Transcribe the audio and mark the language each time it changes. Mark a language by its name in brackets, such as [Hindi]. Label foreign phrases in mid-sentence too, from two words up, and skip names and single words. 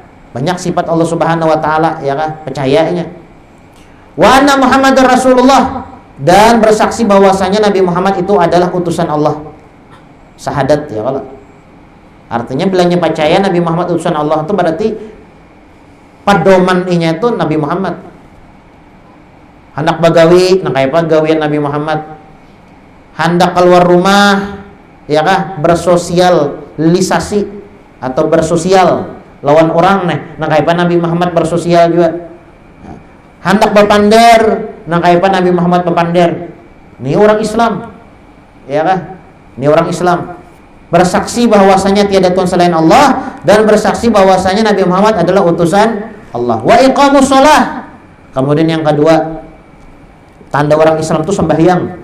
[Indonesian] Banyak sifat Allah [Arabic] سبحانه وتعالى, [Indonesian] ya kan? Percayanya. [Arabic] وأن محمدا رسول الله, [Indonesian] dan bersaksi bahwasanya Nabi Muhammad itu adalah utusan Allah. [Banjar] Syahadat, ya kalau. Artinya bilangnya percaya Nabi Muhammad utusan Allah itu berarti pedoman inya itu Nabi Muhammad. Hendak bagawi, nah kayak apa gawian Nabi Muhammad. Hendak keluar rumah, ya kah, bersosialisasi atau bersosial lawan orang nah kayak apa Nabi Muhammad bersosial juga. Hendak berpander, nah kayak apa Nabi Muhammad berpander. [Indonesian] Ini orang Islam, ya kah? Ini orang Islam. Bersaksi bahwasanya tiada Tuhan selain Allah, dan bersaksi bahwasanya Nabi Muhammad adalah utusan Allah. [Arabic] وإقام الصلاة. [Indonesian] Kemudian yang kedua, tanda orang Islam itu sembahyang.